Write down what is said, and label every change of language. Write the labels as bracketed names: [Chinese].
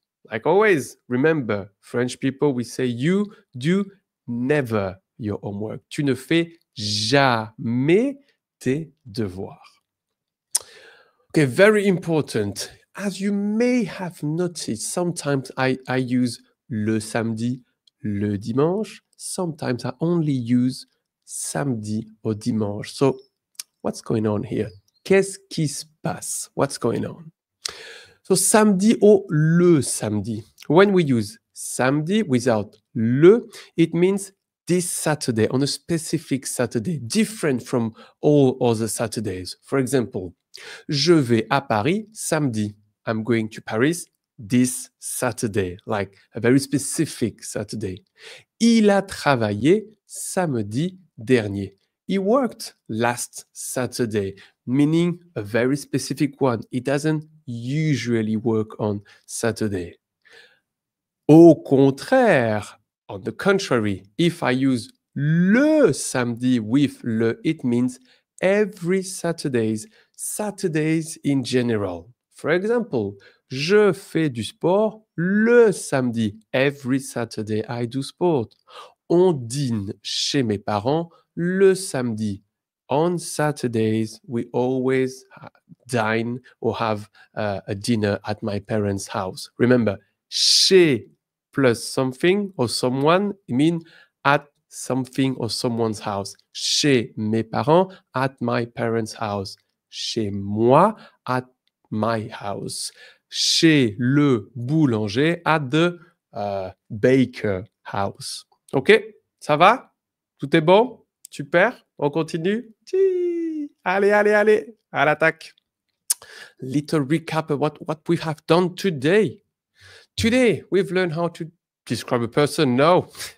[English] Like always, remember, French people, we say you do never your homework. [French] Tu ne fais jamais tes devoirs. [English] Okay, very important. As you may have noticed, sometimes I use le samedi, le dimanche. Sometimes I only use samedi or dimanche. So what's going on here? [French] Qu'est-ce qui se passe? [English] What's going on? So samedi or le samedi. When we use samedi without le, it means this Saturday, on a specific Saturday, different from all other Saturdays. For example, [French] je vais à Paris samedi. [English] I'm going to Paris this Saturday, like a very specific Saturday. [French] Il a travaillé samedi dernier. [English] He worked last Saturday, meaning a very specific one. He doesn't usually work on Saturday. [French] Au contraire, [English] on the contrary, if I use le samedi with le, it means every Saturdays, Saturdays in general. For example, [French] je fais du sport le samedi. [English] Every Saturday I do sport. [French] On dîne chez mes parents le samedi. [English] On Saturdays, we always dine or have a dinner at my parents' house. Remember, chez plus something or someone, it means at something or someone's house. [French] Chez mes parents, [English] at my parents' house. [French] Chez moi, [English] at my house. [French] Chez le boulanger, [English] at the baker house. OK? [French] Ça va? Tout est bon? Super? On continue? Allez, allez, allez, à l'attaque. [English] Little recap of what we have done today. Today, we've learned how to describe a person. No.